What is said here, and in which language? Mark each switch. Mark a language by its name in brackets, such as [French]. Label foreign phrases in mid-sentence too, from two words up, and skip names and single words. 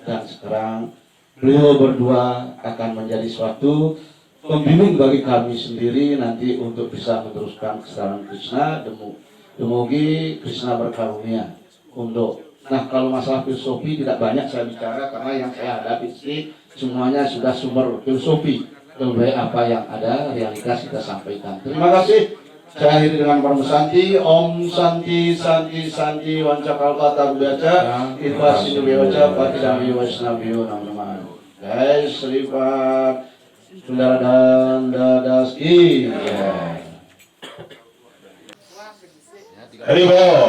[Indonesian] Dan sekarang beliau berdua akan menjadi suatu pembimbing bagi kami sendiri nanti untuk bisa meneruskan kesadaran Krishna. Demogi Krishna berkarunia untuk. Nah, kalau masalah filosofi tidak banyak saya bicara, karena yang saya hadapi sini semuanya sudah sumber filosofi. Lebih baik apa yang ada, realitas kita sampaikan. Terima kasih. Saya akhiri dengan Parma Santi. Om Santi Santi Santi Wancakalpata Budaca Irvasinu Bewaca Patidami Vaisnaviyo Namaman. Jai Sripat Sundara dan Dadaski. Haribol.